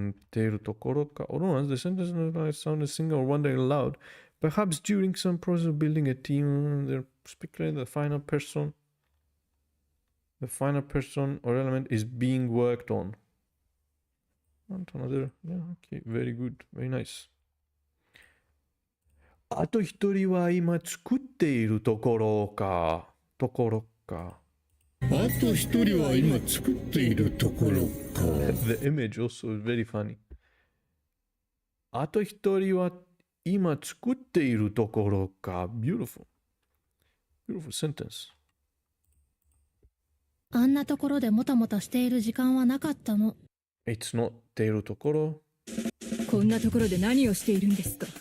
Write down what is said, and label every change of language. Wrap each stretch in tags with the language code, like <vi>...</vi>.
<ja>ているところか。</ja> <en>Hold on, the sentence does not sound a single or wondering aloud, Perhaps during some process of building a team, they're speculating the final person. The final person or element is being worked on. And another, yeah, okay, very good, very nice.</en> <ja>あと一人は今作っているところか。ところか。あと一人は今作っているところか。</ja> <en>The image also is very funny. あと一人は今作っているところか。 Beautiful. Beautiful sentence.</en> <ja>あんなところでもたもたしている時間はなかったの。</ja> <en>It's not ているところ。</en> <ja>こんなところで何をしているんですか。</ja>